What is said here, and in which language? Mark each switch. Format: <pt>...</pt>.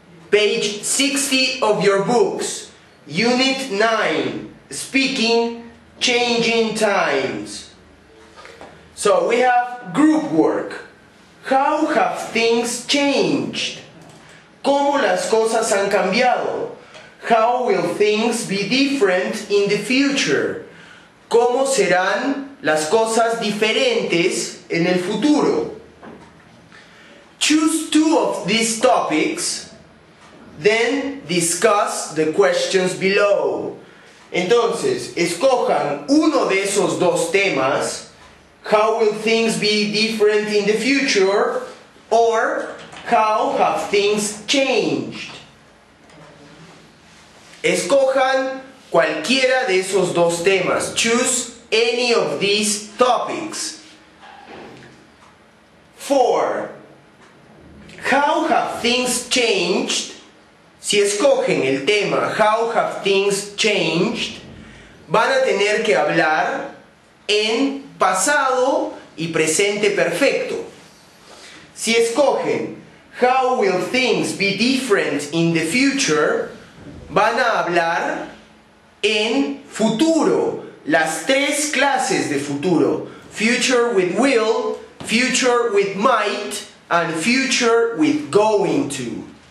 <en>page 60 of your books, Unit 9, Speaking, Changing Times. So we have group work. How have things changed?</en> <es>¿Cómo las cosas han cambiado?</es> <en>How will things be different in the future?</en> <es>¿Cómo serán las cosas diferentes en el futuro?</es> <en>Choose two of these topics, then discuss the questions below.</en> <es>Entonces, escojan uno de esos dos temas.</es> <en>How will things be different in the future? Or, how have things changed?</en> <es>Escojan cualquiera de esos dos temas.</es> <en>Choose any of these topics. 4. How have things changed?</en> <es>Si escogen el tema</es> <en>How have things changed,</en> <es>van a tener que hablar en pasado y presente perfecto. Si escogen</es> <en>How will things be different in the future,</en> <es>van a hablar en futuro, las tres clases de futuro:</es> <en>future with will, future with might, and future with going to.</en>